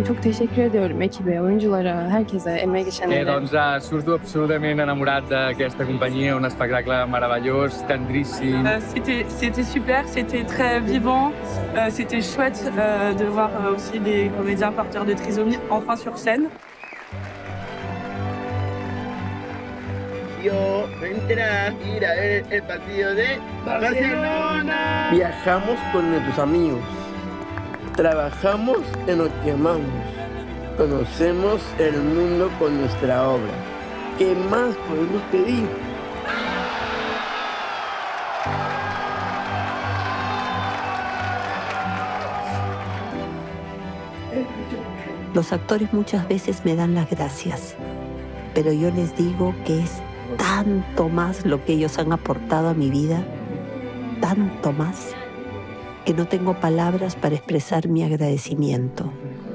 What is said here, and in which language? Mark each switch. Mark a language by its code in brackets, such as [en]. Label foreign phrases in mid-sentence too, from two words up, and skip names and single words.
[tr] Çok teşekkür ediyorum ekibe, oyunculara, herkese, emeğe geçenlere. [ca] Doncs surto absolutament enamorat d'aquesta companyia, un espectacle meravellós, tendríssim. [fr] C'était super, c'était très vivant, c'était chouette de voir aussi des comédiens porteurs de trisomie enfin sur scène. [es] Yo entré a ir a ver el partido de Barcelona. Viajamos con nuestros amigos. Trabajamos en lo que amamos. Conocemos el mundo con nuestra obra. ¿Qué más podemos pedir? Los actores muchas veces me dan las gracias, pero yo les digo que es tanto más lo que ellos han aportado a mi vida, tanto más, que no tengo palabras para expresar mi agradecimiento.